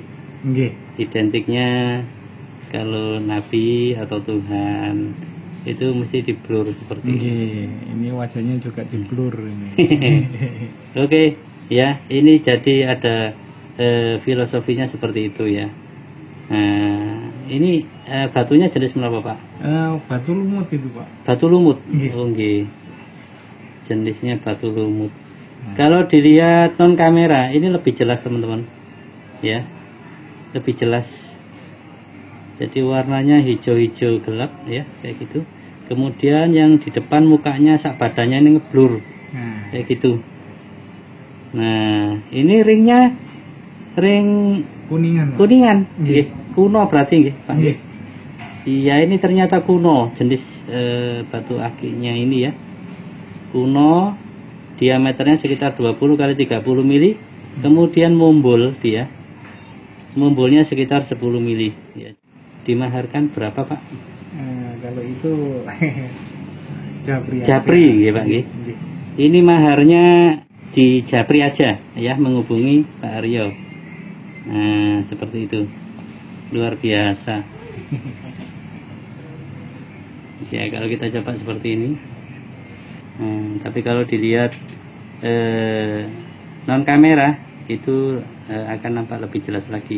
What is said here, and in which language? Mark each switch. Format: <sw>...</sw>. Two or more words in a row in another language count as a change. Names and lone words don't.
<id>Identiknya kalau Nabi atau Tuhan itu mesti di blur seperti ini. Ini wajahnya juga di blur ini. Oke ya, ini jadi ada filosofinya seperti itu ya. Nah, ini batunya jenis berapa Pak? Batu lumut itu Pak. Batu lumut. Nggih. Oh nggih. Jenisnya batu lumut. Kalau dilihat non kamera ini lebih jelas teman-teman. Ya. Lebih jelas. Jadi warnanya hijau-hijau gelap ya, kayak gitu. Kemudian yang di depan mukanya sak badannya ini ngeblur. Nah, Kayak gitu. Nah, ini ring kuningan Pak. kuningan. Nggih. Nggih. Kuno berarti nggih, Pak. Nggih. Iya, ini ternyata kuno jenis batu akiknya ini ya. Kuno, diameternya sekitar 20 kali 30 mili. Kemudian mumbul dia. Mumbulnya sekitar 10 mili ya. Dimaharkan berapa Pak? Kalau itu Japri. Japri ya Pak nggih. Nggih. Ini maharnya di Japri aja ya, menghubungi Pak Aryo. Nah, seperti itu. Luar biasa. Ya, kalau kita coba seperti ini. Tapi kalau dilihat non kamera itu akan nampak lebih jelas lagi.</id>